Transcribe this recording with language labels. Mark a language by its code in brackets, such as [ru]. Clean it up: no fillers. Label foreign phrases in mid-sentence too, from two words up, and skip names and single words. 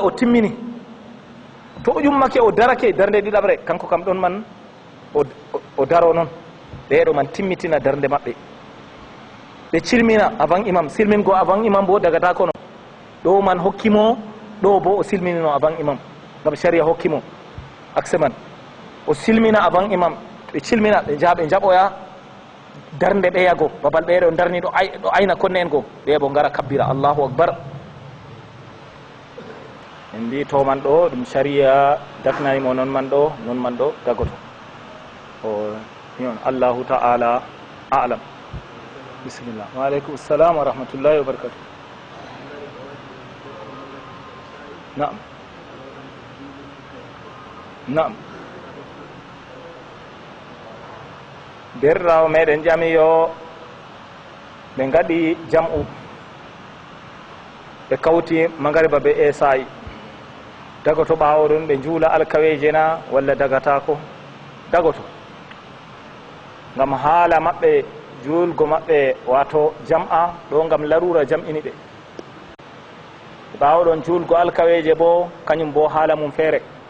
[ff] o timmini to o ƴummake o darake darnde ɗiɗaɓre kanko kam ɗon man o daro noon ɓeɗo man timmitina darnde maɓɓe ɓe cilmina avant imam silmingo avant imam bo dagata kono ɗo man hokkimo ɗo bo o silminino avant imam ngam sharia hokkimo accé man o silmina avant imam ɓe cilmina ɓe jaha ɓe jaɓoya darnde ɓeyago babal ɓeɗo darni ɗo ayna konne en go ɓe bo gara kabbira [ar] الله أكبر [ff] en mbi to man ɗo ɗum sharia daknanimo non man ɗo dagoto o yon [ar] الله تعالى أعلم بسم الله وعليكم السلام ورحمة الله وبركاته. [ff] نعم nam derrawo meɗen jami yo ɓe gaɗi jam'u ɓe kawti magariba be esayi dagoto ɓawo ɗum ɓe juula alkaweje na walla dagatako dagoto gam haala maɓɓe julgo maɓɓe wato jam'a ɗo gam larura jam'ini ɓe ɓawo ɗon julgo alkaweje bo kañum bo haala mum feere